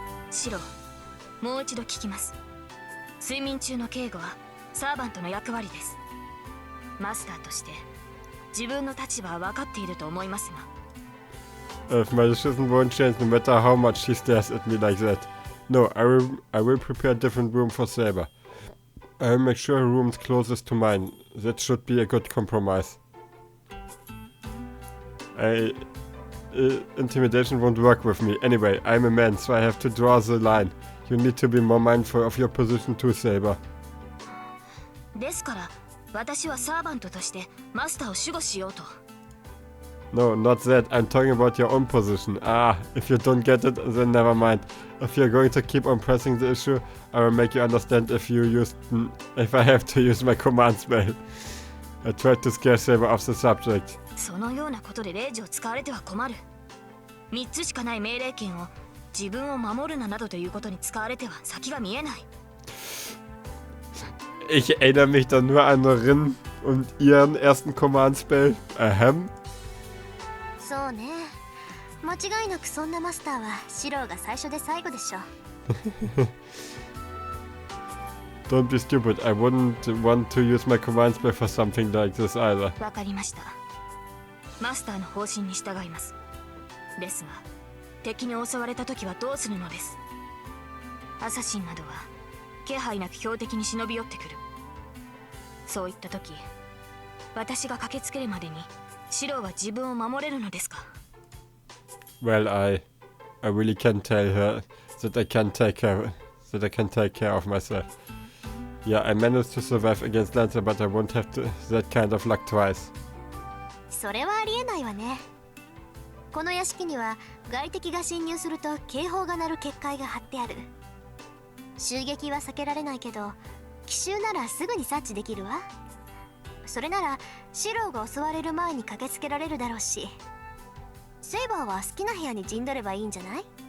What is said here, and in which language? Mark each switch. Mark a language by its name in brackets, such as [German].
[Japanese] シロ、もう一度聞きます。睡眠中の警護はサーバントの役割です。マスターとして自分の立場は分かっていると思いますが。 [English] If my decision won't change no matter how much she stares at me like that. No, I will prepare a different room for Saber. I will make sure her room is closest to mine. That should be a good compromise. Intimidation won't work with me. Anyway, I'm a man, so I have to draw the line. You need to be more mindful of your position too, Saber. [Japanese] ですから、私はサーバントとしてマスターを守護しようと。 [English] No, not that. I'm talking about your own position. Ah, if you don't get it, then never mind. If you're going to keep on pressing the issue, I will make you understand if I have to use my command spell. I tried to scare Saber off the subject. [Japanese] そのようなことでレイジを使われては困る。3つしかない命令権を自分を守るななどということに使われては先が見えない。 [German] Ich erinnere mich doch nur an Rin und ihren ersten Command Spell. Ahem. [Japanese] そうね。間違いなくそんなマスターはシローが最初で最後でしょ。 [English] Don't be stupid. I wouldn't want to use my command spell for something like this either. [Japanese] わかりました。マスターの方針に従います。ですが、敵に襲われた時はどうするのです。アサシンなどは気配なく標的に忍び寄ってくる。そういった時、私が駆けつけるまでにシローは自分を守れるのですか？ [English] Well, I really can tell her that I can take care of myself. Yeah, I managed to survive against Lancer, but I won't have that kind of luck twice. [Japanese] それはありえないわね。この屋敷には外敵が侵入すると警報が鳴る結界が張ってある。襲撃は避けられないけど、奇襲ならすぐに察知できるわ。それならシローが襲われる前に駆けつけられるだろうし、セイバーは好きな部屋に陣取ればいいんじゃない？